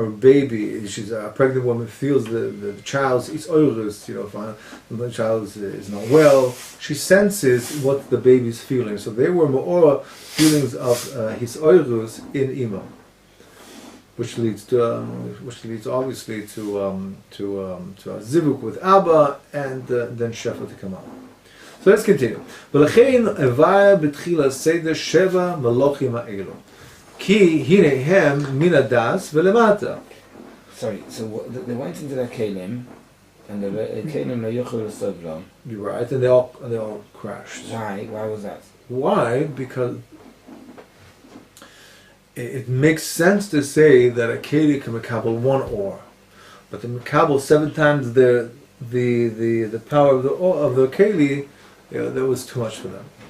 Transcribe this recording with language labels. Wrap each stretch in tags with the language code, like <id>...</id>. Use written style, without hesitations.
<en>her baby, she's a pregnant woman, feels the child's oirus, the child is not well, she senses what the baby's feeling. So they were more feelings of his oirus in Ima, which leads obviously to a zivuk with Abba, and then Shefa to come out. So let's continue.</en> <he>ולכן הביאה בתחילה סדר 7 מלוכים האלו. כי הנה הם מן הדס ולמטה.</he> <en>Sorry, so they went into their kelim, and the kelim they</en> <he>yochel l'sovlam.</he> <en>You're right, and they all crashed. Why? Why was that? Why? Because it makes sense to say that a keli can mekabel one or, but to mekabel 7 times the power of the keli, that was too much for them.</en>